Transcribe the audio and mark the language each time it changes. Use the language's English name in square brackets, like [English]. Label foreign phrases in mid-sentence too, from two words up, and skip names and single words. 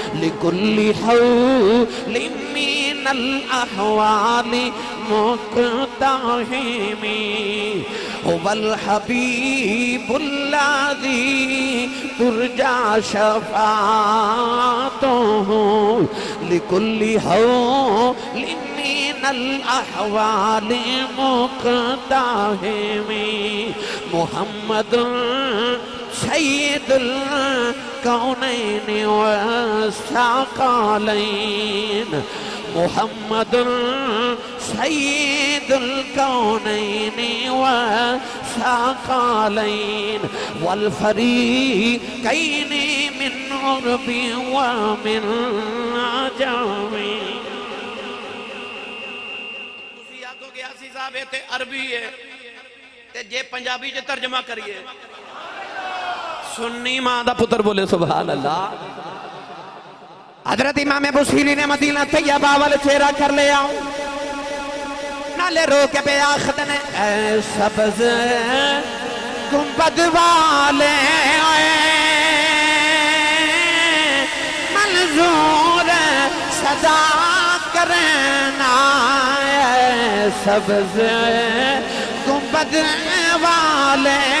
[Arabic] لكل حول من الأحوال مقتحم، داہمی هو الحبیب الذی ترجا شفاعته لكل حول من الاحوال مقتحم محمد سید الکونین والثقلین محمد سید الکونین والثقلین والفریقین من عرب ومن عجم [Punjabi] تسی آکھو گے اسی صاحب تے عربی ہے تے جے پنجابی چ ترجمہ کریے سنی ماں دا پتر بولے [Arabic] سبحان اللہ [Punjabi] حضرت امام بصیری نے مدینہ طیبہ والے چہرہ کر لے آؤں نالے رو کے بے آخدنے اے سبز گنبد والے منظور صدا کرنا اے سبز گنبد والے